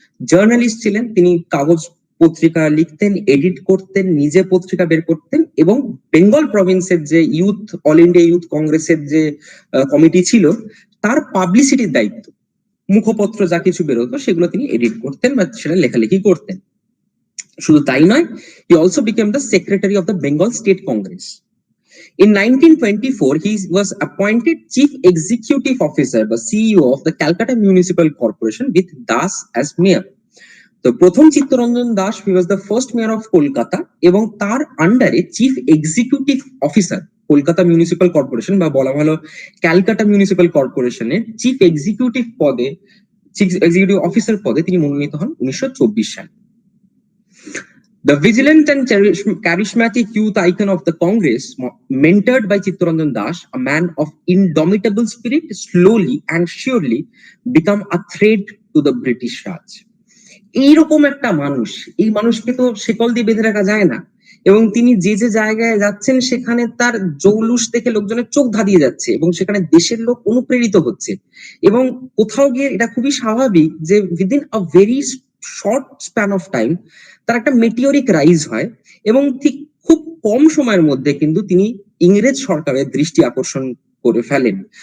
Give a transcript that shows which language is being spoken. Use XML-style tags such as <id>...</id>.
<bn>Journalist ছিলেন, তিনি কাগজ পত্রিকা লিখতেন, এডিট করতেন, নিজে পত্রিকা বের করতেন। এবং বেঙ্গল প্রভিন্সের যে ইউথ, অল ইন্ডিয়া ইউথ কংগ্রেসের যে কমিটি ছিল, তার পাবলিসিটির দায়িত্ব মুখপত্র যা কিছু বেরোতো সেগুলো তিনি এডিট করতেন বা সেটা লেখালেখি করতেন। শুধু তাই নয়,</bn> <en>he also became the secretary of the Bengal State Congress. In 1924, he was appointed Chief Executive Officer, the CEO of the Calcutta Municipal Corporation with Das as mayor.</en> <bn>তো প্রথম Chittaranjan Das,</bn> <en>he was the first mayor of</en> <bn>Kolkata, এবং তার আন্ডারে chief executive officer Kolkata municipal corporation বা বলা ভালো Calcutta municipal কর্পোরেশনের chief executive পদে, চিফ এক্সিকিউটিভ অফিসার পদে তিনি মনোনীত হন 1924 সালে।</bn> <en>The vigilant and charismatic youth icon of the Congress, mentored by Chittaranjan Das, a man of indomitable spirit, slowly and surely become a threat to the British Raj.</en> <bn>এইরকম একটা মানুষ, এই মানুষকে তো শিকল দিয়ে বেঁধে রাখা যায় না, এবং তিনি যে যে জায়গায় যাচ্ছেন সেখানে তার জৌলুস দেখে লোকজনের চোখ ধাঁধিয়ে যাচ্ছে এবং সেখানে দেশের লোক অনুপ্রেরিত হচ্ছে, এবং কোথাও গিয়ে এটা খুবই স্বাভাবিক যে</bn> <en>within a very short span of time</en> <bn>তার একটা মেটিওরিক রাইজ হয়, এবং ঠিক খুব কম সময়ের মধ্যে কিন্তু তিনি ইংরেজ সরকারের দৃষ্টি আকর্ষণ করে ফেলেন।</bn>